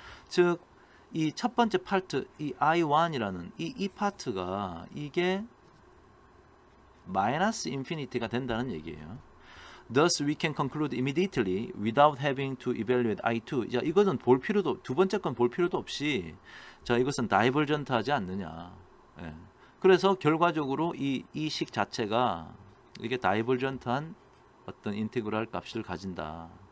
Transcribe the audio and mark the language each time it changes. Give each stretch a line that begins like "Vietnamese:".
Korean: 즉, 이 첫 번째 파트, 이 I1이라는 이 파트가 이게 마이너스 인피니티가 된다는 얘기예요.
English: Thus, we can conclude immediately without having to evaluate I2.
Korean: 자, 이것은 볼 필요도, 두 번째 건 볼 필요도 없이, 자, 이것은 다이버전트하지 않느냐. 예. 그래서 결과적으로 이 식 자체가 이게 다이버전트한 어떤 인테그랄 값을 가진다.